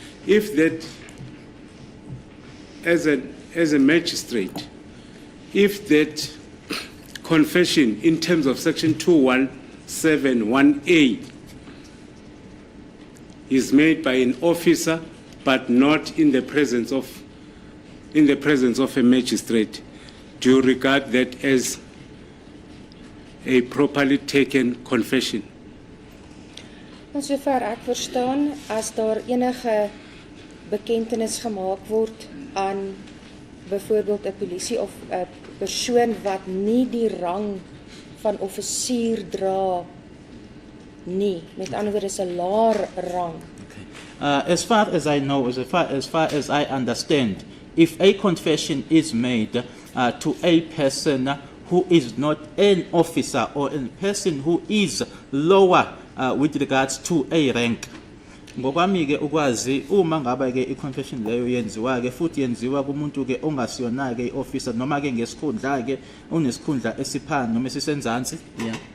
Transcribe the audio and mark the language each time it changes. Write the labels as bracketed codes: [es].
[en] If that, as a magistrate, if that confession in terms of section 2171A is made by an officer but not in the presence of a magistrate, do you regard that as a properly taken confession? [af] Maar sover ek verstaan, as daar enige bekentenis gemaak word aan byvoorbeeld 'n polisie of 'n persoon wat nie die rang van offisier dra nie, met ander woorde is 'n laer rang. [en] As far as I know, as far as I understand, if a confession is made to a person who is not an officer or a person who is lower with regards to a rank, [zu] ngokwami-ke ukwazi uma ngaba-ke i-confession leyo yenziwa-ke futhi yenziwa kumuntu-ke ongasiyona-ke i-officer noma-ke ngesikhundla-ke unesikhundla esiphansi noma esisenzansi, yeah.